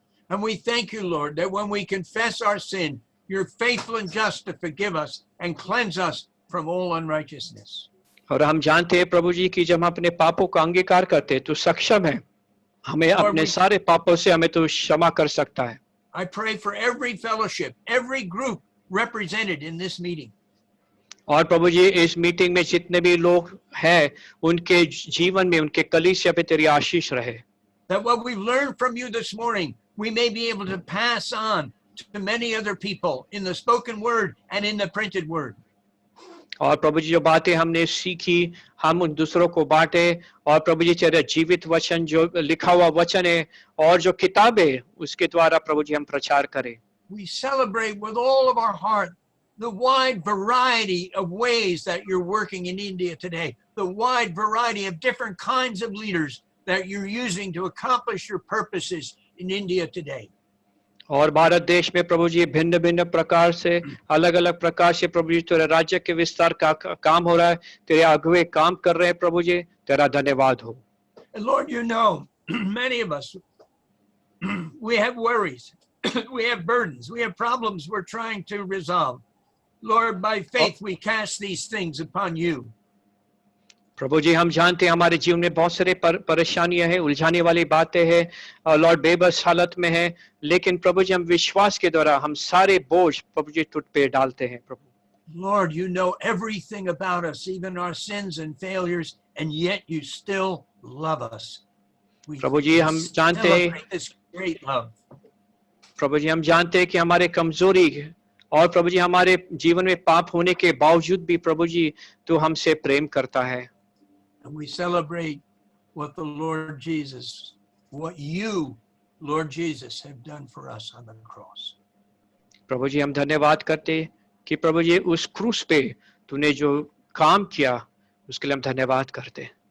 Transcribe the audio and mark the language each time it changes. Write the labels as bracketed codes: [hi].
[en] And we thank you, Lord, that when we confess our sin, you're faithful and just to forgive us and cleanse us from all unrighteousness. [hi] और हम जानते हैं प्रभु जी कि जब हम अपने पापों का अंगीकार करते हैं तो सक्षम है हमें अपने सारे पापों से हमें तो क्षमा कर सकता है। [en] I pray for every fellowship, every group represented in this meeting. [hi] और प्रभु जी इस मीटिंग में जितने भी लोग हैं उनके जीवन में उनके कलीसिया पे तेरी आशीष रहे। [en] That what we've learned from you this morning, we may be able to pass on to many other people in the spoken word and in the printed word. [hi] और प्रभु जी जो बातें हमने सीखी हम उन दूसरों को बांटे, और प्रभु जी तेरा जीवित वचन जो लिखा हुआ वचन है और जो किताबें उसके द्वारा प्रभु जी हम प्रचार करें। [en] We celebrate with all of our heart the wide variety of ways that you're working in India today, the wide variety of different kinds of leaders that you're using to accomplish your purposes in India today. [hi] और भारत देश में प्रभु जी भिन्न भिन्न प्रकार से अलग अलग प्रकार से प्रभु जी तेरे राज्य के विस्तार का काम हो रहा है, तेरे अगुवे काम कर रहे हैं प्रभु जी, तेरा धन्यवाद हो। [en] And Lord, you know, many of us, we have worries, we have burdens, we have problems we're trying to resolve. Lord, by faith, we cast these things upon you. [hi] प्रभु जी हम जानते हैं हमारे जीवन में बहुत सारे परेशानियां हैं, उलझाने वाली बातें हैं, और लॉर्ड बेबस हालत में है, लेकिन प्रभु जी हम विश्वास के द्वारा हम सारे बोझ प्रभु जी तुझ पे डालते हैं। प्रभु [en] Lord, you know everything about us, even our sins and failures, and yet you still love us. [hi] प्रभु जी हम जानते हैं, [en] this great love. [hi] प्रभु जी हम जानते हैं कि हमारे कमजोरी और प्रभु जी हमारे जीवन में पाप होने के बावजूद भी प्रभु जी तू हमसे प्रेम करता है। [en] And we celebrate what the Lord Jesus, what you, Lord Jesus, have done for us on the cross. [hi] प्रभु जी हम धन्यवाद करते कि प्रभु जी उस क्रूस पे तूने जो काम किया उसके लिए हम धन्यवाद करते।